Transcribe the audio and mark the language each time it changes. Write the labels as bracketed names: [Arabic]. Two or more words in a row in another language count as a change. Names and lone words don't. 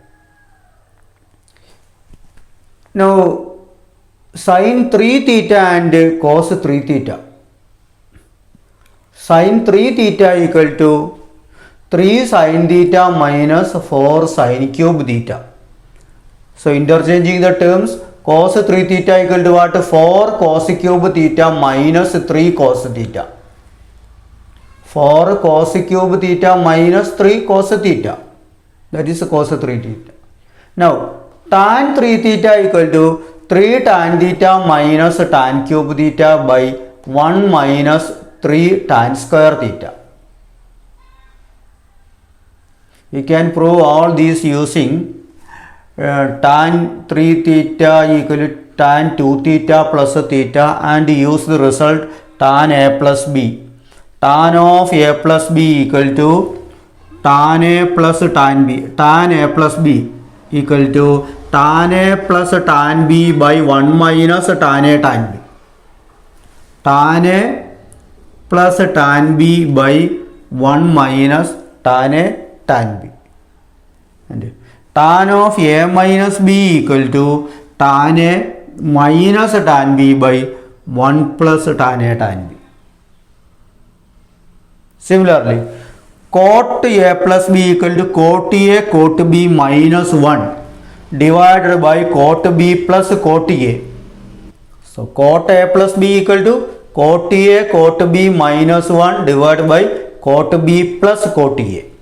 [English] Now sin 3 theta and cos 3 theta. Sin 3 theta equal to 3 sin theta minus 4 sin cube theta. So interchanging the terms, cos 3 theta equal to what? 4 cos cube theta minus 3 cos theta. 4 cos cube theta minus 3 cos theta. That is cos 3 theta. Now tan 3 theta equal to 3 tan theta minus tan cube theta by 1 minus 3 tan square theta. We can prove all these using tan 3 theta equal to tan 2 theta plus theta and use the result tan a plus b. Tan of a plus b equal to tan a plus tan b. Tan a plus b equal to tan a plus tan b by 1 minus tan a tan b. Tan a plus tan b by 1 minus tan a tan b. And tan of a minus b equal to tan a minus tan b by 1 plus tan a tan b. Similarly, cot a plus b equal to cot a cot b minus 1 divided by cot b plus cot a. So cot a plus b equal to cot a cot b minus 1 divided by cot b plus cot a.